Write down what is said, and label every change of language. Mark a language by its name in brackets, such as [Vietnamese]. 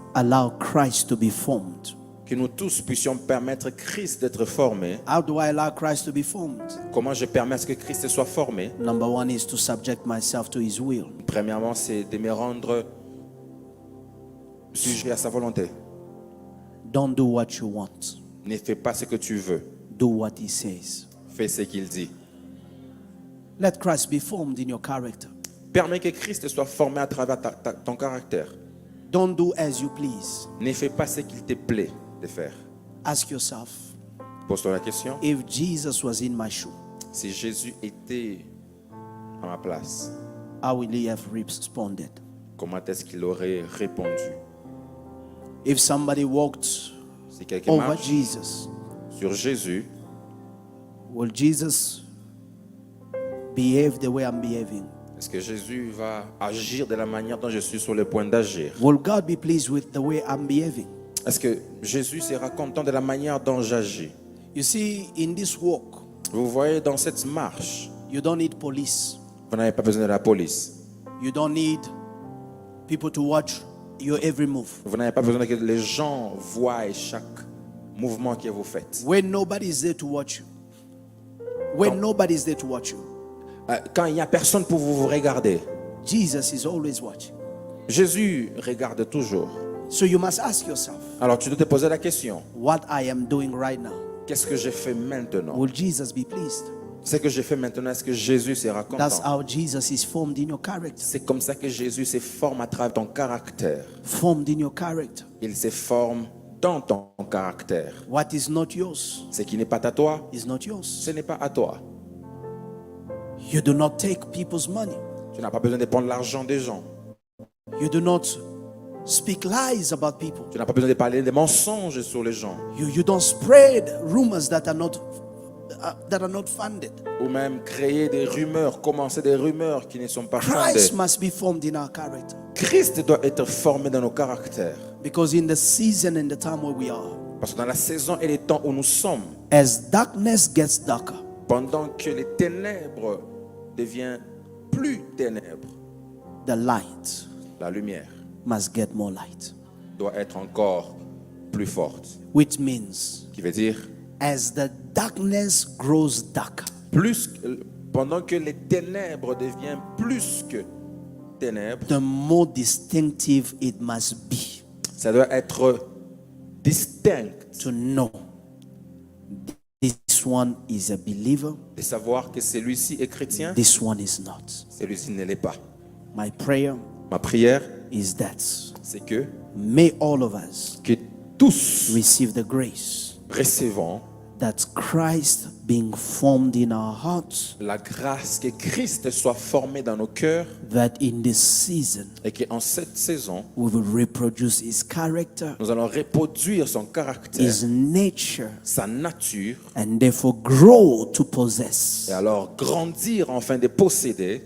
[English] allow Christ to be formed. [French] que nous tous puissions permettre Christ d'être formé. [English] How do I allow Christ to be formed? [French] Comment je permets à ce que Christ soit formé? [English] Number one is to subject myself to his will. [French] Premièrement, c'est de me rendre sujet à sa volonté. [English] Don't do what you want. [French] Ne fais pas ce que tu veux. [English] Do what he says. [French] Fais ce qu'il dit. [English] Let Christ be formed in your character. [French] Permets que Christ soit formé à travers ton caractère. [English] Don't do as you please. [French] Ne fais pas ce qu'il te plaît de faire. [English] Ask yourself, [French] Pose-toi la question. [English] if Jesus was in my shoe, [French] Si Jésus était à ma place, [English] how will he have responded? [French] comment est-ce qu'il aurait répondu? [English] If somebody walked [French] Si quelqu'un [English] over [French] marche [English] Jesus, [French] sur Jésus, [English] will Jesus behave the way I'm behaving? [French] est-ce que Jésus va agir de la manière dont je suis sur le point d'agir? [English] Will God be pleased with the way I'm behaving? [French] Est-ce que Jésus sera content de la manière dont j'agis? [English] You see, in this walk, [French] Vous voyez, dans cette marche, [English] you don't need police. [French] vous n'avez pas besoin de la police. [English] You don't need people to watch your every move. [French] Vous n'avez pas besoin que les gens voient chaque mouvement que vous faites. [English] When nobody is there to watch you. When nobody is there to watch you. [French] Quand il n'y a personne pour vous regarder, [English] Jesus is always watching. [French] Jésus regarde toujours. [English] So you must ask yourself, [French] Alors tu dois te poser la question, [English] what I am doing right now, [French] qu'est-ce que j'ai fait maintenant? [English] will Jesus be pleased? [French] Ce que j'ai fait maintenant, est-ce que Jésus sera [English] That's [French] content? [English] how Jesus is formed in your character. [French] C'est comme ça que Jésus se forme à travers ton caractère. [English] Formed in your character. [French] Il se forme dans ton caractère. [English] What is not yours [French] Ce qui n'est pas à toi, [English] is not yours. [French] ce n'est pas à toi. [English] You do not take people's money. [French] Tu n'as pas besoin de prendre l'argent des gens. [English] You do not speak lies about people. [French] Tu n'as pas besoin de parler des mensonges sur les gens. [English] You don't spread rumors that are not funded. [French] Ou même créer des rumeurs, commencer des rumeurs qui ne sont pas [English] Christ [French] fondées. [English] must be formed in our character. [French] Christ doit être formé dans nos caractères. [English] Because in the season and the time where we are, [French] Parce que dans la saison et les temps où nous sommes, [English] As darkness gets darker, [French] pendant que les ténèbres deviennent plus ténèbres, [English] the light [French] la lumière [English] must get more light. [French] doit être encore plus forte. [English] Which means, [French] Qui veut dire, [English] as the darkness grows darker, [French] pendant que les ténèbres deviennent plus que ténèbres, [English] the more distinctive it must be [French] ça doit être distinct [English] to know this one is a believer, [French] de savoir que celui-ci est chrétien, [English] this one is not. [French] celui-ci ne l'est pas. [English] My prayer [French] Ma prière, [English] is that [French] c'est que [English] may all of us [French] tous [English] receive the grace [French] recevons [English] that Christ being formed in our hearts, [French] la grâce que Christ soit formé dans nos cœurs [English] that in this season [French] et qu'en cette saison, [English] we will reproduce his character, [French] nous allons reproduire son caractère, [English] his nature, [French] sa nature, [English] and therefore grow to possess [French] et alors grandir afin de posséder